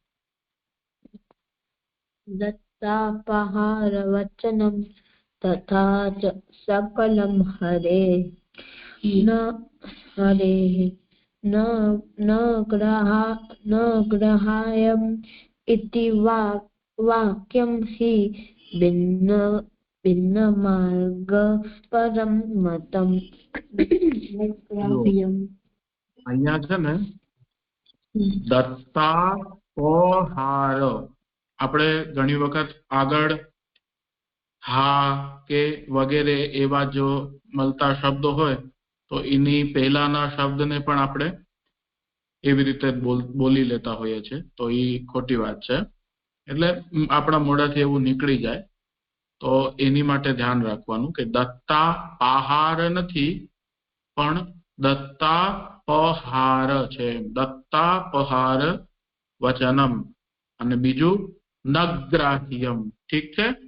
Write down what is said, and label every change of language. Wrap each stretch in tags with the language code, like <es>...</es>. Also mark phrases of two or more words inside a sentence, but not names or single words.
<sa>दत्तापहारवचनं तथा च सकलं हरेः न ग्राह्यम् इति वाक्यं हि भिन्नमार्ग परं मतम्</sa> <gu>અહીંયા છે ને દત્તાપહાર આપણે ઘણી વખત આગળ હા કે વગેરે એવા જો મળતા શબ્દો હોય તો એની પહેલાના શબ્દને પણ આપણે એવી રીતે બોલી લેતા હોઈએ છે તો એ ખોટી વાત છે એટલે આપણા મોઢાથી એવું નીકળી જાય તો એની માટે ધ્યાન રાખવાનું કે દત્તાપહાર નથી પણ દત્તાપહાર છે</gu> <sa>दत्तापहार वचनम्</sa> <gu>અને બીજું નગ્રાહ્યમ ઠીક છે</gu>